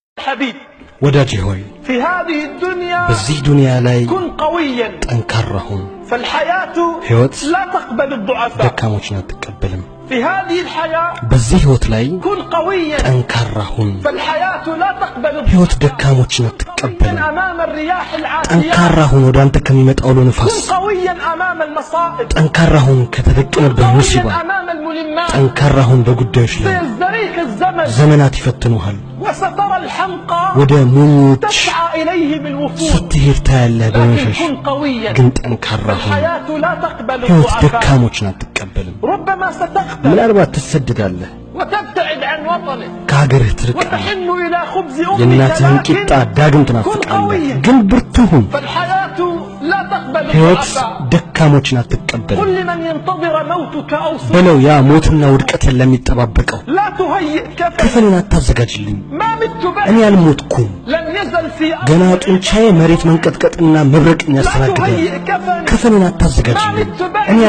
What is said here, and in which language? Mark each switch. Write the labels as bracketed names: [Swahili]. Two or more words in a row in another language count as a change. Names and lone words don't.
[Arabic] حبيب [Amharic] ወዳጄ ሆይ [Arabic] في هذه الدنيا [Amharic] በዚህ ዱንያ ላይ [Arabic] كن قويا [Amharic] ጠንካራ ሁን [Arabic] فالحياة [Amharic] ሕይወት [Arabic] لا تقبل الضعفاء [Amharic] ደካሞችን አትቀበልም [Arabic] في هذه الحياة [Amharic] በዚህ ሕይወት ላይ [Arabic] كن قويا [Amharic] ጠንካራ ሁን [Arabic] فالحياة لا تقبل [Amharic] ሕይወት [Arabic] الضعفاء [Amharic] ደካሞችን [Arabic] قويا [Amharic] አትቀበልም [Arabic] أمام الرياح العاتية [Amharic] ጠንካራ ሁን ወደ አንተ ከሚመጣው አውሎ [Arabic] كن [Amharic] ንፋስ [Arabic] قويا أمام المصائب [Amharic] ጠንካራ ሁን ከተደቀነብህ ሙሲባ [Arabic] قويا أمام الملمات [Amharic] ጠንካራ ሁን በጉዳዮች ላይ [Arabic] سيزدريك الزمن [Amharic] ዘመናት ይፈትኑሃል [Arabic] وسترى الحمقى [Amharic] ወደ ሙኞች [Arabic] تسعى إليه بالوفود [Amharic] ስትሄድ ታያለህ [Arabic] لكن [Amharic] በመሸሽ [Arabic] كن قويا [Amharic] ግን ጠንካራ ሁን [Arabic] الحياة لا تقبل [Amharic] ሕይወት [Arabic] الضعفاء [Amharic] ደካሞችን አትቀበልም [Arabic] ربما ستقتل [Amharic] ምናልባት ትሰደዳለህ [Arabic] وتبتعد عن وطنك [Amharic] ከሀገርህ ትርቃለህ [Arabic] وتحن إلى خبز أمك [Amharic] የእናትህን ቂጣ [Arabic] لكن [Amharic] ዳግም [Arabic] كن [Amharic] ትናፍቃለህ [Arabic] قويا [Amharic] ግን ብርቱ ሁን [Arabic] فالحياة لا تقبل [Amharic] ሕይወት [Arabic] الضعفاء [Amharic] ደካሞችን አትቀበልም [Arabic] قل لمن ينتظر موتك أو [Amharic] በለው ያ ሞትና ውድቀትን ለሚጠባበቀው [Arabic] لا تهيئ كفن [Amharic] ከፈንን አታዘጋጅልኝ [Arabic] ما مت [Amharic] እኔ [Arabic] بعد [Amharic] አልሞትኩም [Arabic] لم يزل في [Amharic] ገና [Arabic] أرض [Amharic] ጡንቻዬ መሬት መንቀጥቀጥና መብረቅን [Arabic] لا [Amharic] ያስተናግዳል [Arabic] تهيئ كفن [Amharic] ከፈንን አታዘጋጅልኝ [Arabic] ما مت بعد [Amharic] እኔ